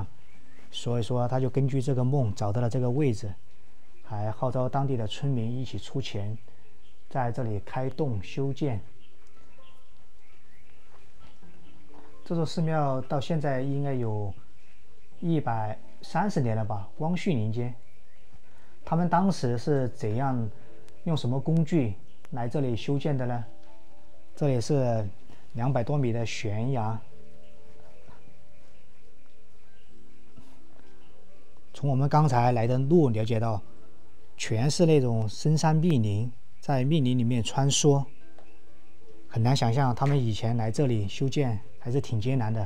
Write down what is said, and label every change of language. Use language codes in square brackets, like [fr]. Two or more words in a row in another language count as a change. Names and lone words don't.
[zh] 所以說，他就根據這個夢找到了這個位置，還號召當地的村民一起出錢，在這裡開洞修建。這座寺廟到現在應該有130年了吧？光緒年間，他們當時是怎樣用什麼工具來這裡修建的呢？這裡是200多米的懸崖。從我們剛才來的路了解到，全是那種深山密林，在密林裡面穿梭，很難想象他們以前來這裡修建還是挺艱難的。